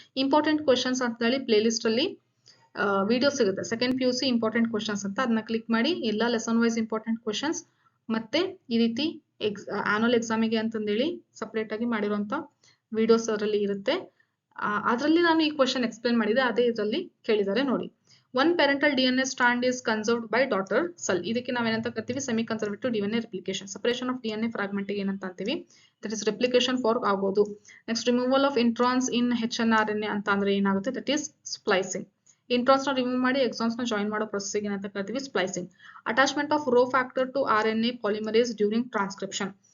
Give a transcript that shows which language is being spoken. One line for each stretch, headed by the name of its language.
Kannada: Important questions ಅಂತ ಹೇಳಿ play list ಅಲ್ಲಿ ವಿಡಿಯೋ ಸಿಗುತ್ತೆ, ಸೆಕೆಂಡ್ PUC ಇಂಪಾರ್ಟೆಂಟ್ ಕ್ವಶನ್ಸ್ ಅಂತ. ಅದನ್ನ ಕ್ಲಿಕ್ ಮಾಡಿ ಎಲ್ಲ ಲೆಸನ್ ವೈಸ್ ಇಂಪಾರ್ಟೆಂಟ್ ಕ್ವಶನ್ಸ್ ಮತ್ತೆ ಈ ರೀತಿ ಆನ್ಯುವಲ್ ಎಕ್ಸಾಮಿಗೆ ಅಂತಂದೇಳಿ ಸಪ್ರೇಟ್ ಆಗಿ ಮಾಡಿರುವಂತ ವಿಡಿಯೋಸ್ ಅದರಲ್ಲಿ ಇರುತ್ತೆ. ಅದರಲ್ಲಿ ನಾನು ಈ ಕ್ವಶನ್ ಎಕ್ಸ್ಪ್ಲೇನ್ ಮಾಡಿದೆ, ಅದೇ ಇದರಲ್ಲಿ ಕೇಳಿದ್ದಾರೆ ನೋಡಿ.
English: 1 parental DNA strand is conserved by daughter cell.
Kannada: ಇದಕ್ಕೆ ನಾವೇನಂತ ಕರಿತೀವಿ, semi conservative DNA replication. Separation of DNA fragment ಏನಂತ ಅಂತೀವಿ, ದಟ್ ಇಸ್ ರೆಪ್ಲಿಕೇಶನ್ ಫಾರ್ ಆಗೋದು. Next removal of introns in HNRNA ಅಂತ ಅಂದ್ರೆ ಏನಾಗುತ್ತೆ, ದಟ್ ಈಸ್ ಸ್ಪ್ಲೈಸಿಂಗ್. ಇಂಟ್ರಾನ್ಸ್ ನ ರಿಮೂವ್ ಮಾಡಿ ಎಕ್ಸಾನ್ಸ್ ನ ಜಾಯಿನ್ ಮಾಡೋ ಪ್ರೊಸೆಸ್ ಏನಂತ ಕರಿತೀವಿ, splicing.
English: Attachment of rho factor to RNA polymerase during transcription.